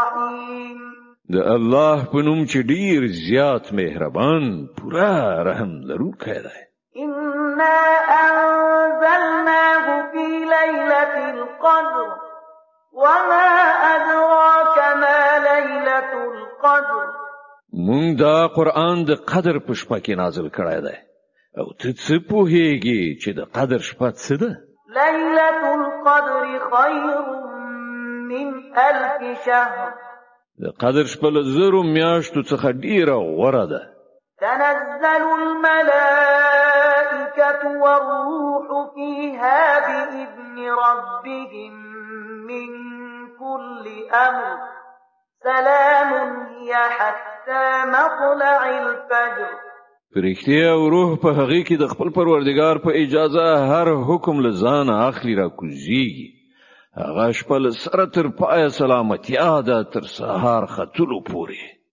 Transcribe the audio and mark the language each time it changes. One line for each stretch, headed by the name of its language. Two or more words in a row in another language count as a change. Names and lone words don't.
Arabic: الرحيم
Pashto: د الله په نوم چې ډیر زیات مهربان پورا رحم لرونکی دی.
Arabic: إنا أنزلناه في ليلة القدر وما أدراك ما ليلة القدر.
Pashto: مونږ دا قرآن د قدر په شپه کې نازل کړی دی او ته څه پوهیږي چې د قدر شپه څه ده؟
Arabic: ليلة القدر خير من 1000 شهر.
Pashto: د قدر شپه له زرو میاشتو څخه ډیره غوره ده.
Arabic: تنزل الملائكة والروح فيها بإذن ربهم من كل أمر سلام هي حتى مطلع الفجر.
Pashto: فرښتې او روح په هغه کې د خپل پروردگار په اجازه هر حکم لزان اخلي را کوزيږي. هغه شپه سره تر پای سلامتیا ده تر سهار ختلو پورې.